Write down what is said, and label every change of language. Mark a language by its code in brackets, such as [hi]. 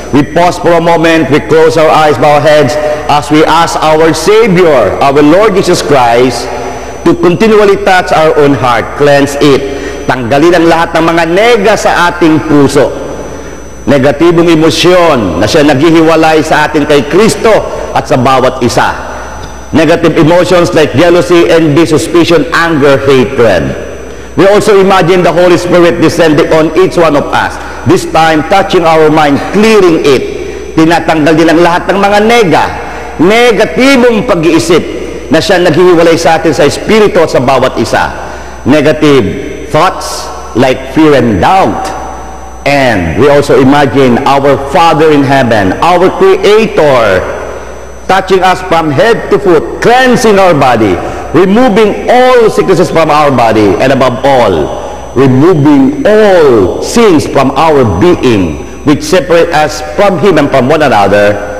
[en] We pause for a moment, we close our eyes, bow our heads, as we ask our Savior, our Lord Jesus Christ, to continually touch our own heart, cleanse it, [tl] tanggalin ang lahat ng mga nega sa ating puso, negatibong emosyon na siya naghihiwalay sa atin kay Kristo at sa bawat isa. [en] Negative emotions like jealousy, envy, suspicion, anger, hatred. We also imagine the Holy Spirit descending on each one of us, this time touching our mind, clearing it. [tl] Tinatanggal din ang lahat ng mga negatibong pag-iisip na siya naghihiwalay sa atin sa espiritu at sa bawat isa. [en] Negative thoughts like fear and doubt. And we also imagine our Father in heaven, our Creator, touching us from head to foot, cleansing our body, removing all sicknesses from our body, and above all, removing all sins from our being, which separate us from Him and from one another.